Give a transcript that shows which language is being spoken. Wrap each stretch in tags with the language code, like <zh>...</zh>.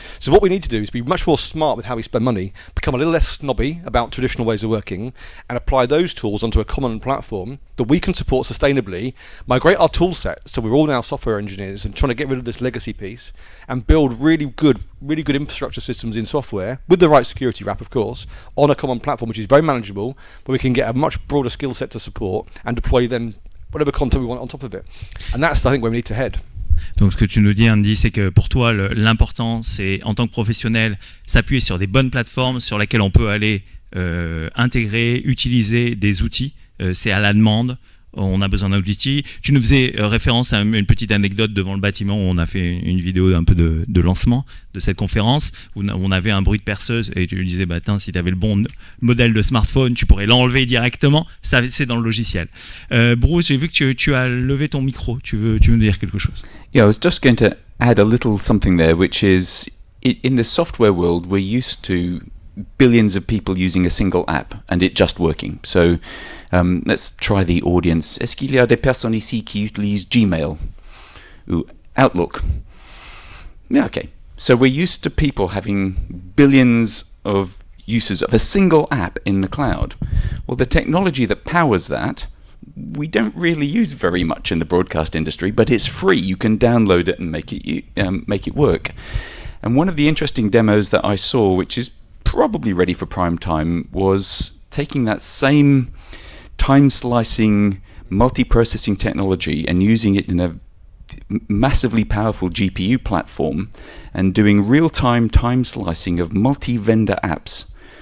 <en>So what we need to do is be much more smart with how we spend money, become a little less snobby about traditional ways of working, and apply those tools onto a common platform that we can support sustainably, migrate our tool set, so we're all now software engineers and trying to get rid of this legacy piece, and build really good infrastructure systems in software with the right security wrap, of course, on a common platform which is very manageable, where we can get a much broader skill set to support and deploy then whatever content we want on top of it. And that's, I think, where we need to head.</en> <fr>Donc ce que tu nous dis, Andy, c'est que pour toi, l'important, c'est en tant que professionnel, s'appuyer sur des bonnes plateformes sur lesquelles on peut aller intégrer, utiliser des outils. C'est à la demande. On a besoin d'un outil. Tu nous faisais référence à une petite anecdote devant le bâtiment où on a fait une vidéo un peu de lancement de cette conférence, où on avait un bruit de perceuse et tu lui disais, bah tiens, si tu avais le bon modèle de smartphone, tu pourrais l'enlever directement. Ça, c'est dans le logiciel. Bruce, j'ai vu que tu as levé ton micro. Tu veux nous dire quelque chose?</fr> <en>Yeah, I was just going to add a little something there, which is, in the software world, we're used to billions of people using a single app and it just working. So let's try the audience.</en> <fr>Est-ce qu'il y a des personnes ici qui utilisent Gmail ou Outlook?</fr> <en>Yeah, okay. So we're used to people having billions of uses of a single app in the cloud. Well, the technology that powers that, we don't really use very much in the broadcast industry, but it's free. You can download it and make it work. And one of the interesting demos that I saw, which is probably ready for prime time, was taking that same time-slicing, multi-processing technology and using it in a massively powerful GPU platform and doing real-time time-slicing of multi-vendor apps.</en>